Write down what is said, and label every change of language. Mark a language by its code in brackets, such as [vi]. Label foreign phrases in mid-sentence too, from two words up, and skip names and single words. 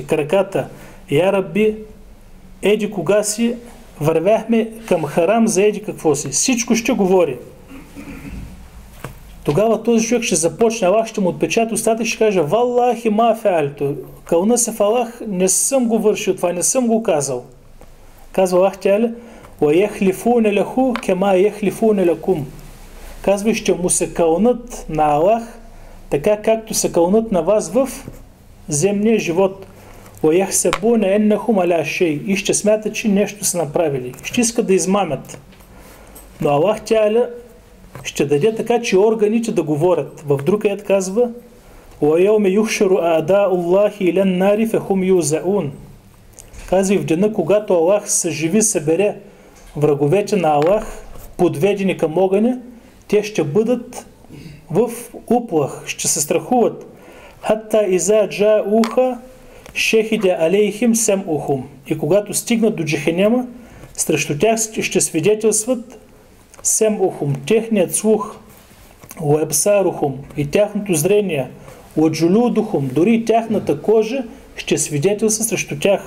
[bg] Краката, [ar] يا رب, [bg] еди кога си вървяхме към харам за еди какво си. Всичко ще говори. Тогава този човек ще започне, Аллах ще му отпечата устата и ще каже, [ar] والله ما فعلته. [bg] Кълна се в Аллах, не съм го вършил това, не съм го казал. [ar] Казва الله تعالى، ويحلفون له كما يحلفون لكم. [bg] Казва, ще му се кълнат на Аллах, така както се кълнат на вас в земния живот. [ar] ويحسبون أنهم على شيء. [bg] И ще смятат, че нещо са направили. Ще искат да измамят. Но Аллах Теаля ще даде така, че органите да говорят. В друг аят казва, [ar] وَيَوْمَ يُحْشَرُ أَعْدَاءُ اللَّهِ إِلَى النَّارِ فَهُمْ يُوزَعُونَ. [bg] Казва, и в деня, когато Аллах съживи, събере враговете на Аллах, подведени към огъня, те ще бъдат в уплах, ще се страхуват. [ar] حتى إذا جاءوها شهد عليهم سمعهم. [bg] И когато стигнат до Джехенема, срещу тях ще свидетелстват семухум, техният слух, уебсарухум и тяхното зрение, Уаджулудухум, дори и тяхната кожа ще свидетелства срещу тях.